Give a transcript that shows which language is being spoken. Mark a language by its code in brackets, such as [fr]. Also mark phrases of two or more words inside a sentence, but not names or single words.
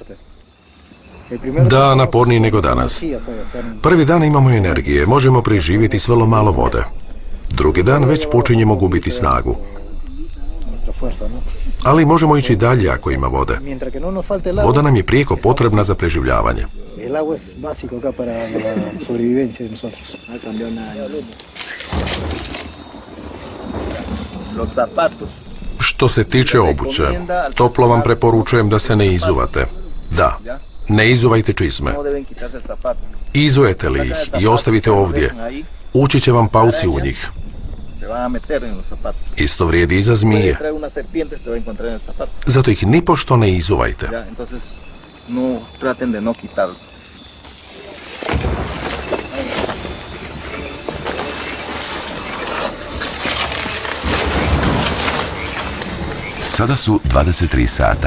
[hr] Da, naporniji nego danas. Prvi dan imamo energije, možemo preživjeti s vrlo malo vode. Drugi dan već počinjemo gubiti snagu. Ali možemo ići dalje ako ima vode. Voda nam je prijeko potrebna za preživljavanje. [es] El agua es básico acá para la sobrevivencia de nosotros. No ha cambiado nada. Los zapatos. [hr] Što se tiče obuće, toplo vam preporučujem da se ne izuvate. Da, ne izuvajte čizme. [es] No deben quitarse el zapato. [hr] Izujete li ih i ostavite ovdje, ući će vam pauci u njih. [es] Se van a meter en los zapatos. [hr] Isto vrijedi i za zmije. [es] Trae una serpiente se va a encontrar en el zapato. [hr] Zato ih nipošto ne izuvajte. [es] Ya, entonces no traten de no quitarlo. [hr] Sada su 23 sata.